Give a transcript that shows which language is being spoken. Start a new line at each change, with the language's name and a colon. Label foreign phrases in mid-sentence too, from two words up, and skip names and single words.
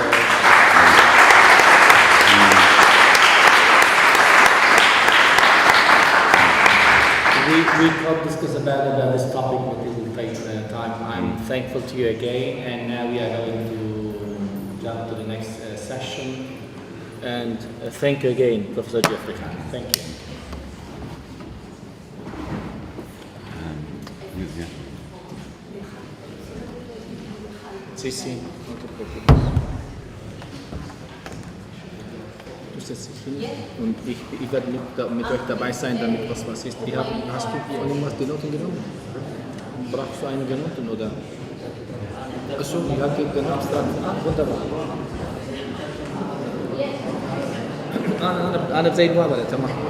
English: We could discuss about this topic, but it will take time. I'm thankful to you again, and now we are going to jump to the next session. And thank you again, Professor Jeffrey Khan. Thank you.
Spanish: Sí, no te preocupes.
German: Du setzt dich hin und ich werde mit euch dabei sein, damit was ist. Hast du von irgendwas die Noten genommen? Brauchst du eine Noten oder? Achso, ich habe genommen. Wunderbar.
Arabic: أنا بزي الوضع تمام.